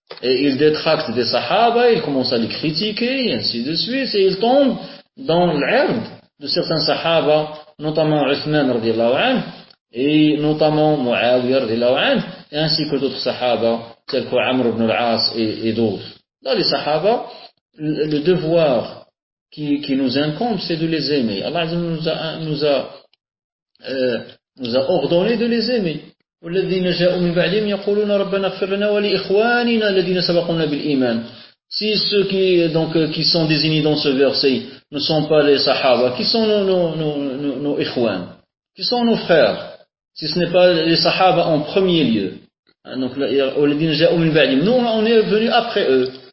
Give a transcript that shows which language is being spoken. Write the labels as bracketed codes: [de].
[fr] Et il détracte des sahaba, il commence à les critiquer, et ainsi de suite, et il tombe dans l'herbe de certains sahaba, notamment Uthman, radiallahu anhu, et notamment Muawiyah, radiallahu anhu, et ainsi que d'autres sahaba, tels que Amr ibn al-As et d'autres. Là, les sahaba, le devoir qui nous incombe, c'est de les aimer. Allah nous a ordonné de les aimer. [ar] والذين جاءوا من بعدهم يقولون ربنا اغفر لنا ولإخواننا الذين سبقونا بالإيمان. [fr] Si ceux qui sont désignés dans ce verset ne sont pas les Sahaba, qui sont nos ikhwan, qui sont nos frères, si ce n'est pas les Sahaba en premier lieu. Donc [ar] والذين جاءوا من بعدهم, [fr] nous on est venu après eux.